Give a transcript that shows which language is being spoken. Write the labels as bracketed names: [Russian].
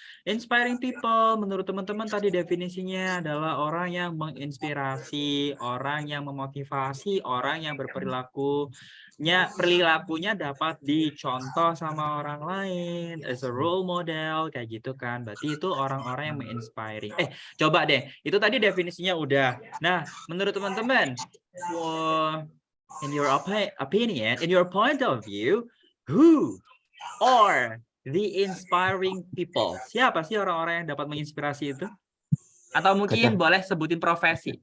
[Indonesian] Inspiring people menurut teman-teman tadi definisinya adalah orang yang menginspirasi, orang yang memotivasi, orang yang perilakunya dapat dicontoh sama orang lain [English] as a role model [Indonesian] kayak gitu kan. Berarti itu orang-orang yang menginspiring. Coba deh, itu tadi definisinya udah. Nah, menurut teman-teman, [English] in your opinion, in your point of view, who are the inspiring people? [Indonesian] Siapa sih orang-orang yang dapat menginspirasi itu? Atau mungkin boleh sebutin profesi.